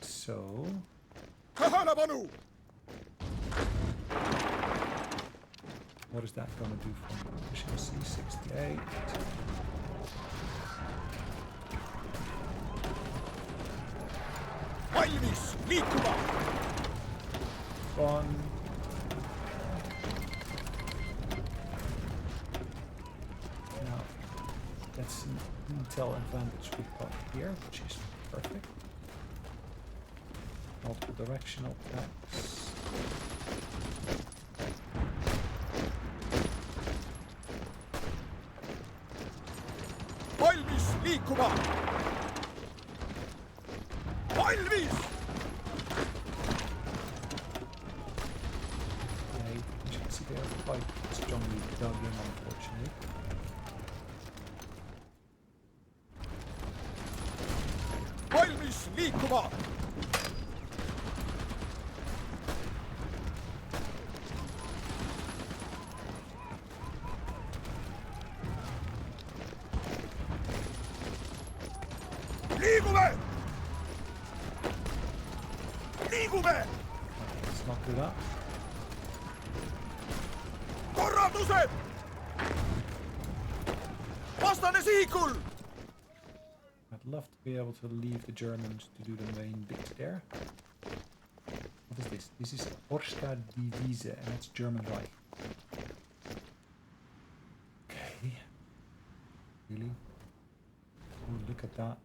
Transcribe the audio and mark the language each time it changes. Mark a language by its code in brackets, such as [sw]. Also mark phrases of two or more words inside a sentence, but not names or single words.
[en] So, Kahanabanu! what is that going to do for me? Efficiency 68. [et] Valmis liikuma! [en] One. Now, that's an intel advantage we've got here, which is perfect. Multiple directional attacks. [et] Valmis liikuma! Valmis! [en] Yeah, you can see they're quite strongly dug in, unfortunately. [et] Valmis liikuma! Liigume! Liigume! [en] Let's not do that. [et] Korraldused! Vastane sihikul! [en] I'd love to be able to leave the Germans to do the main bit there. What is this? This is Orska Divise, and it's German Reich. Okay. Really? Oh, look at that.